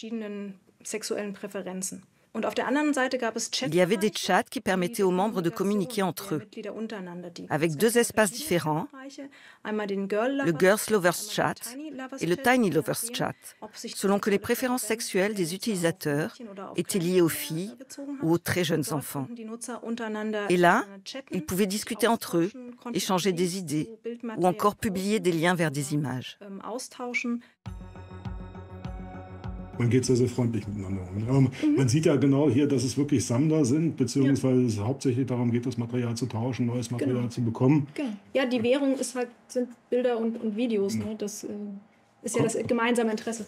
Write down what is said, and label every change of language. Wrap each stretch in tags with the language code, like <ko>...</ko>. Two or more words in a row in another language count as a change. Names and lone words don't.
<fr>Il y avait des chats qui permettaient aux membres de communiquer entre eux, avec 2 espaces différents, le Girls Lovers Chat et le Tiny Lovers Chat, selon que les préférences sexuelles des utilisateurs étaient liées aux filles ou aux très jeunes enfants. Et là, ils pouvaient discuter entre eux, échanger des idées ou encore publier des liens vers des images.</fr> <de>Man geht sehr, sehr freundlich miteinander um. Aber man sieht ja genau hier, dass es wirklich Sammler sind, beziehungsweise es hauptsächlich darum geht, das Material zu tauschen, neues Material zu bekommen. Ja, die Währung ist halt, sind Bilder und Videos. Ne? Das ist ja das gemeinsame Interesse.</de>